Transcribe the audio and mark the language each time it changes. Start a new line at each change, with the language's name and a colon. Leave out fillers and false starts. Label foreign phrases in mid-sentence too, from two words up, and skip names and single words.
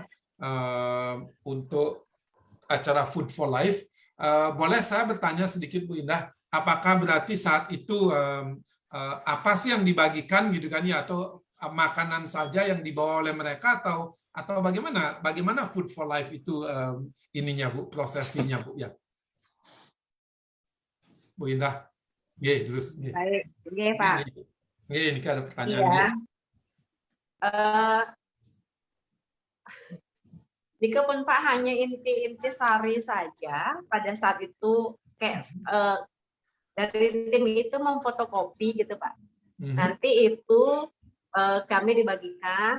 Indonesian: untuk acara Food for Life, boleh saya bertanya sedikit, Bu Indah, apakah berarti saat itu apa sih yang dibagikan gitu kan ya, atau makanan saja yang dibawa oleh mereka, atau bagaimana Food for Life itu ininya Bu, prosesinya Bu ya, Bu Indah? Nggih, terus nggih. Baik, nggih Pak. Nggih, ini ada pertanyaan. Iya. Jika pun Pak hanya inti-inti sari saja, pada saat itu kayak dari tim itu memfotokopi gitu Pak. Nanti itu kami dibagikan.